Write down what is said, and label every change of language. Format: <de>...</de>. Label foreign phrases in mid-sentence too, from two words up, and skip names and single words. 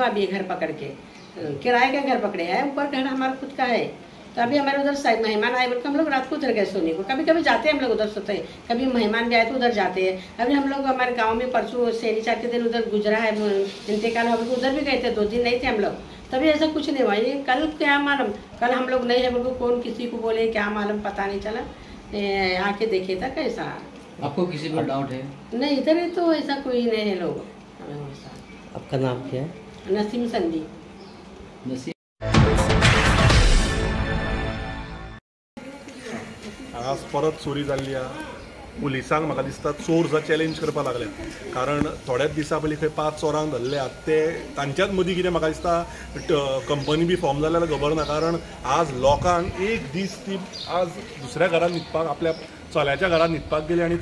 <hi>अभी घर पकड़ के किराए का घर पकड़े हैं ऊपर घर हमारा खुद का है तो अभी हमारे उधर मेहमान आए बोल के हम लोग रात को उधर गए सोने को कभी कभी जाते हैं हम लोग उधर सोते हैं कभी मेहमान भी आए तो उधर जाते हैं अभी हम लोग हमारे गांव में परसों शनिवार के दिन उधर गुजरा है इंतकाल हो गया उधर भी गए थे 2 दिन नहीं थे हम लोग तभी ऐसा कुछ नहीं हुआ ये कल क्या मालूम कल हम लोग नहीं है बोल कौन किसी को बोले क्या मालूम पता नहीं चला आके देखे था कैसा आपको किसी पर डाउट है नहीं इधर तो ऐसा कोई नहीं है लोग आपका नाम क्या है नसीम संदी</hi> <kok>आज परत चोरी जाल्ली आहा पुलिसांक म्हाका दिसता चोर जा चॅलेंज करपाक लागल्यात कारण थोड्याच दिसा पयलीं खंय 5 चोरांक धरल्यात ते तांच्याच मदीं कितें म्हाका दिसता कंपनी बी फॉर्म जाल्या जाल्यार खबर ना कारण आज लोकांक एक दीस ती आज दुसऱ्या घरांत न्हिदपाक आपल्या चल्याच्या घरांत न्हिदपाक गेली आनी</kok>